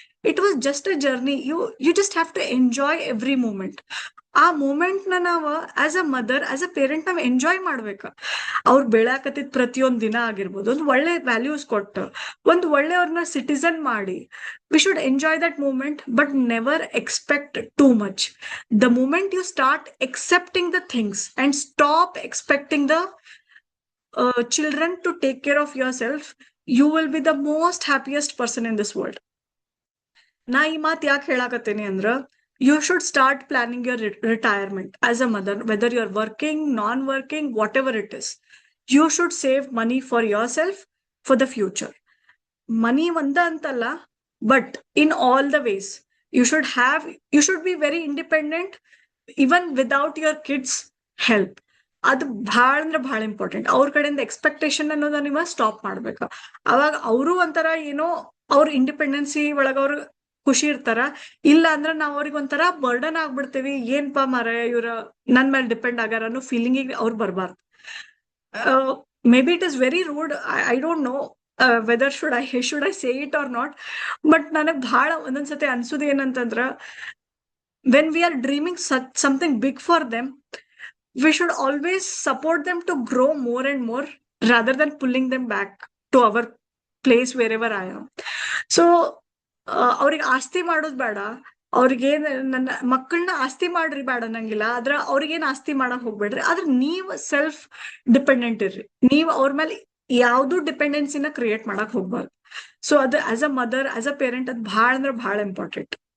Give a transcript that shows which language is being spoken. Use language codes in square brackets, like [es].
[en] It was just a journey. You just have to enjoy every moment. [kn] ಆ moment ನ ನಾವು [en] as a mother, as a parent [kn] ನಾವ್ enjoy ಮಾಡ್ಬೇಕು. ಅವ್ರು ಬೆಳಕತ್ತಿದ್ ಪ್ರತಿಯೊಂದ್ ದಿನ ಆಗಿರ್ಬೋದು, ಒಂದು ಒಳ್ಳೆ ವ್ಯಾಲ್ಯೂಸ್ ಕೊಟ್ಟು, ಒಂದು ಒಳ್ಳೆಯವ್ರನ್ನ ಸಿಟಿಸನ್ ಮಾಡಿ, [en] We should enjoy that moment, but never expect too much. The moment you start accepting the things and stop expecting the children to take care of yourself, you will be the most happiest person in this world. [kn] ನಾ ಈ ಮಾತು ಯಾಕೆ ಹೇಳಾಕತ್ತೇನಿ ಅಂದ್ರ, [en] You should start planning your retirement as a mother, whether you are working, non working, whatever it is. You should save money for yourself, for the future. [kn] ಮನಿ ಒಂದ ಅಂತಲ್ಲ, [en] But in all the ways you should be very independent, even without your kids help. [kn] ಅದು ಬಹಳ ಅಂದ್ರೆ ಬಹಳ important. ಅವ್ರ ಕಡೆಯಿಂದ expectation ಅನ್ನೋದ ನೀವು ಸ್ಟಾಪ್ ಮಾಡ್ಬೇಕು. ಅವಾಗ ಅವರು ಒಂಥರ ಏನೋ ಅವ್ರ ಇಂಡಿಪೆಂಡೆನ್ಸಿ ಒಳಗ ಅವ್ರು ಖುಷಿ ಇರ್ತಾರ. ಇಲ್ಲ ಅಂದ್ರೆ ನಾವ್ ಅವ್ರಿಗೆ ಒಂಥರ ಬರ್ಡನ್ ಆಗ್ಬಿಡ್ತೇವಿ, ಏನ್ಪಾ ಮಾರ ಇವ್ರ ನನ್ ಮೇಲೆ ಡಿಪೆಂಡ್ ಆಗಾರ ಅನ್ನೋ ಫೀಲಿಂಗ್ ಅವ್ರು ಬರ್ಬಾರ್ದು. [en] maybe it is very rude, I don't know whether should I say it or not, but [kn] ನನಗ್ ಬಹಳ ಒಂದೊಂದ್ಸತಿ ಅನ್ಸುದು ಏನಂತಂದ್ರ, [en] when we are dreaming something big for them, we should always support them to grow more and more rather than pulling them back to our place wherever I am. [kn] So ಅವ್ರಿಗೆ ಆಸ್ತಿ ಮಾಡೋದು ಬೇಡ, ಅವ್ರಿಗೇನ್ ನನ್ನ ಮಕ್ಕಳನ್ನ ಆಸ್ತಿ ಮಾಡ್ರಿ ಬೇಡ ನಂಗಿಲ್ಲ, ಆದ್ರ ಅವ್ರಿಗೇನ್ ಆಸ್ತಿ ಮಾಡಕ್ ಹೋಗ್ಬೇಡ್ರಿ, ಆದ್ರೆ ನೀವ್ ಸೆಲ್ಫ್ ಡಿಪೆಂಡೆಂಟ್ ಇರ್ರಿ. ನೀವ್ ಅವ್ರ ಮೇಲೆ ಯಾವ್ದು ಡಿಪೆಂಡೆನ್ಸಿನ ಕ್ರಿಯೇಟ್ ಮಾಡಕ್ ಹೋಗ್ಬಾರ್ದು. ಸೊ ಅದು [en] as a mother, as a parent, [kn] ಅದು ಬಹಳ ಅಂದ್ರೆ ಬಹಳ ಇಂಪಾರ್ಟೆಂಟ್.